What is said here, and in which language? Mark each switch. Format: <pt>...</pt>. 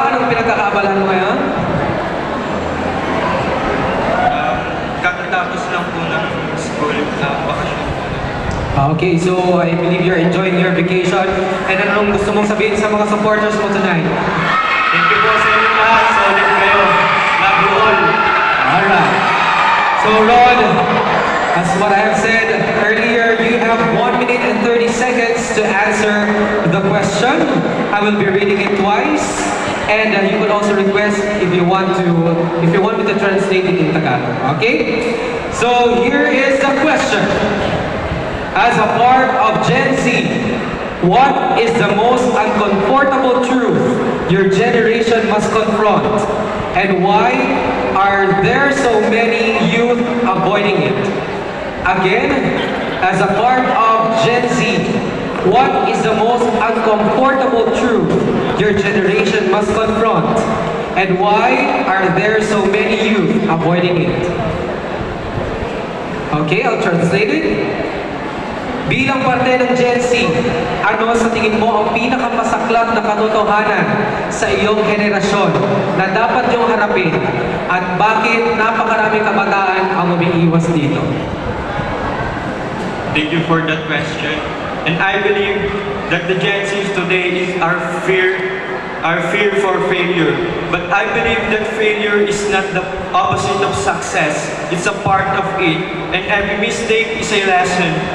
<tl>Anong pinagkakaabalahan mo ngayon? Kakatapos lang po ng school na bakasyon.</tl> <en>Okay, so I believe you're enjoying your vacation.</en> <tl>And anong gusto mong sabihin sa mga supporters mo tonight?</tl> <en>Thank you</en> <tl>po sa inyo lahat. Solid kayo.</tl> <en>Love you all. Alright. So Rod, as what I have said earlier, you have 1 minute and 30 seconds to answer the question. I will be reading it twice, and you can also request if you want me to translate it in Tagalog. Okay? So here is the question. As a part of Gen Z, what is the most uncomfortable truth your generation must confront, and why are there so many youth avoiding it? Again, as a part of Gen Z, what is the most uncomfortable truth your generation must confront, and why are there so many youth avoiding it? Okay, I'll translate it.</en> <tl>Bilang parte ng Gen Z, ano sa tingin mo ang pinakamasaklap na katotohanan sa iyong henerasyon na dapat niyong harapin, at bakit napakaraming kabataan ang umiiwas dito?</tl> <en>Thank you for that question. And I believe that the Gen Zs today is our fear for failure. But I believe that failure is not the opposite of success. It's a part of it. And every mistake is a lesson.</en>